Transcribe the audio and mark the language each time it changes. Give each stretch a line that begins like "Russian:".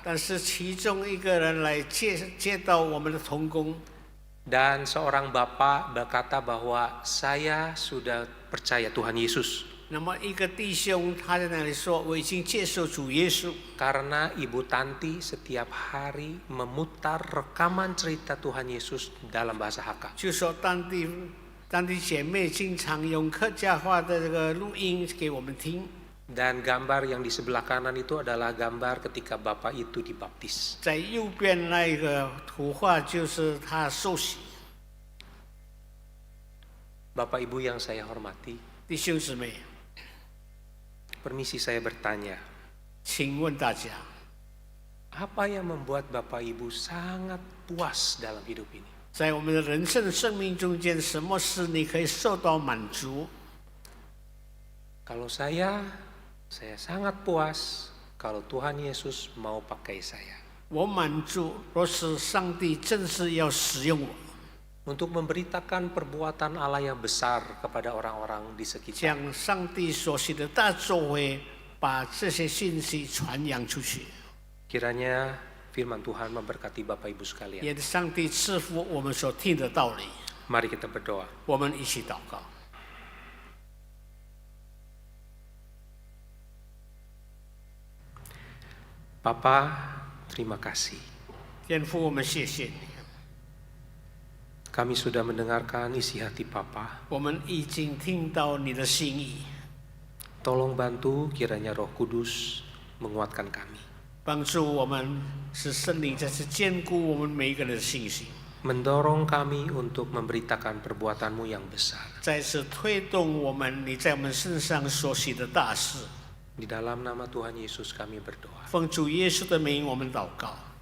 Chinese: 但是其中一个人来接到我们的同工。
Indonesian: Dan seorang bapak berkata bahwa saya sudah percaya Tuhan Yesus.
Chinese: 那么一个弟兄他在那里说：“我已经接受主耶稣。”
Indonesian: Karena Ibu Tanti setiap hari memutar rekaman cerita Tuhan Yesus dalam bahasa Hakka.
Chinese: 就说当地姐妹经常用客家话的这个录音给我们听。
Indonesian: Dan gambar yang di sebelah kanan itu adalah gambar ketika bapak itu dibaptis.
Chinese: 在右边那个图画就是他受洗。
Indonesian: Bapak Ibu yang saya hormati,
Chinese: 弟兄姊妹，
Indonesian: permisi saya bertanya,
Chinese: 请问大家，
Indonesian: apa yang membuat Bapak Ibu sangat puas dalam hidup ini?
Chinese: 在我们的人生生命中间，什么事你可以受到满足？
Indonesian: Kalau saya sangat puas kalau Tuhan Yesus mau pakai saya.
Chinese: 我满足，若是上帝正是要使用我，
Indonesian: Untuk memberitakan perbuatan Allah yang besar kepada orang-orang di sekitar.
Chinese: 将上帝所行的大作为，把这些信息传扬出去。
Indonesian: Kiranya firman Tuhan memberkati Bapak Ibu sekalian.
Chinese: 愿上帝赐福我们所听的道理。
Indonesian: Mari kita berdoa.
Chinese: 我们一起祷告。
Indonesian: Papa, terima kasih.
Chinese: 天父，我们谢谢你，
Indonesian: Kami sudah mendengarkan isi hati Papa.
Chinese: 我们已经听到你的心意，
Indonesian: Tolong bantu kiranya Roh Kudus menguatkan kami.
Chinese: 帮助我们，使圣灵再次坚固我们每一个人的信心，
Indonesian: Mendorong kami untuk memberitakan perbuatan-Mu yang besar.
Chinese: 再次推动我们你在我们身上所行的大事。
Indonesian: Di dalam nama Tuhan Yesus kami berdoa.
Chinese: 奉主耶稣的名，我们祷告，